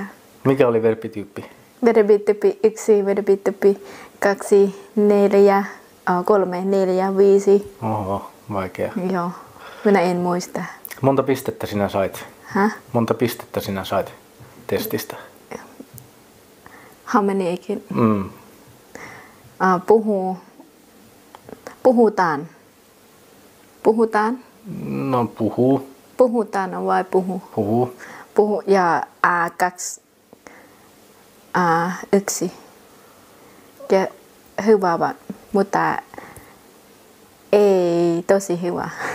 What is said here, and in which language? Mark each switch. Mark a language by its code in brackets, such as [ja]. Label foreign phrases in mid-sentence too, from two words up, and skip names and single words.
[fi] Mikä oli verbityyppi? Verbityyppi 1, verbityyppi 2, 4, 3, 4, 5. Oho, vaikea. Joo. Minä en muista. Monta pistettä sinä sait? Häh? Monta pistettä sinä sait testistä? [en] How many again? Mm. [fi] Puhutaan. Puhutaan. No puhuu. Puhutaan vai puhu? Puhuu. Puhu ja kaksi. Yksi. Ja hyvä vaan, mutta ei tosi hyvä.